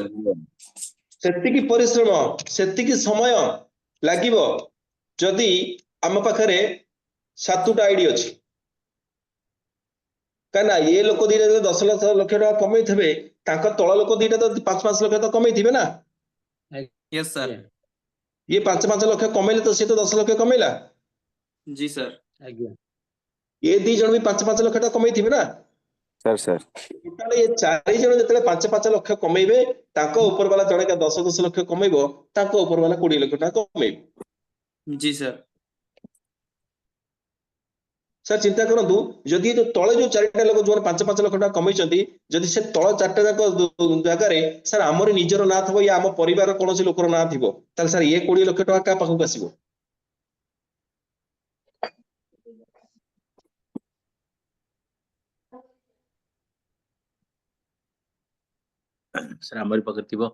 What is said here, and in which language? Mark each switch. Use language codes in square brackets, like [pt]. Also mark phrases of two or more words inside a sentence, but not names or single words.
[or] ସେତିକି ପରିଶ୍ରମ ସେତିକି ସମୟ ଲାଗିବ ଯଦି ଆମ ପାଖରେ 7ଟା ଆଇଡି ଅଛି। କାହିଁକି ନା ଏ ଲୋକ ଦିଟା ଯଦି 10 ଲକ୍ଷ ଟଙ୍କା କମେଇଥିବେ, ତାଙ୍କ ତଳ ଲୋକ ଦିଟା ତ 5 ଲକ୍ଷ ତ କମେଇଥିବେ ନା। [en] yes sir. [or] ଇଏ 5 ଲକ୍ଷ କମେଇଲେ ତ ସିଏ ତ 10 ଲକ୍ଷ କମେଇଲା। [hi] जी सर। [or] ଆଜ୍ଞା। ଏ 2 ଜଣ ବି 5 ଲକ୍ଷ ଟଙ୍କା କମେଇଥିବେ ନା। ସାର୍ ଟୋଟାଲ ଏ 4 ଜଣ ଯେତେବେଳେ 5 ଲକ୍ଷ କମେଇବେ, ତାଙ୍କ ଉପର ବାଲା ଜଣେ 10 ଲକ୍ଷ କମେଇବ, ତାଙ୍କ ଉପର ବାଲା 20 ଲକ୍ଷ ଟଙ୍କା କମେଇବ। [hi] जी सर। [or] ସାର୍ ଚିନ୍ତା କରନ୍ତୁ ଯଦି ଯୋଉ ତଳେ ଯୋଉ 4ଟା ଲୋକ ଯୋଉ 5 ଲକ୍ଷ ଟଙ୍କା କମେଇଛନ୍ତି, ଯଦି ସେ ତଳ 4ଟା ଯାକ ଜାଗାରେ ସାର୍ ଆମର ନିଜର ନାଁ ଥିବ, ୟା ଆମ ପରିବାର କୌଣସି ଲୋକର ନାଁ ଥିବ, ତାହେଲେ ସାର୍ ଇଏ 20 ଲକ୍ଷ ଟଙ୍କା କାହା ପାଖକୁ ଆସିବ? ସାର୍ ଆମରି ପାଖରେ ଥିବ।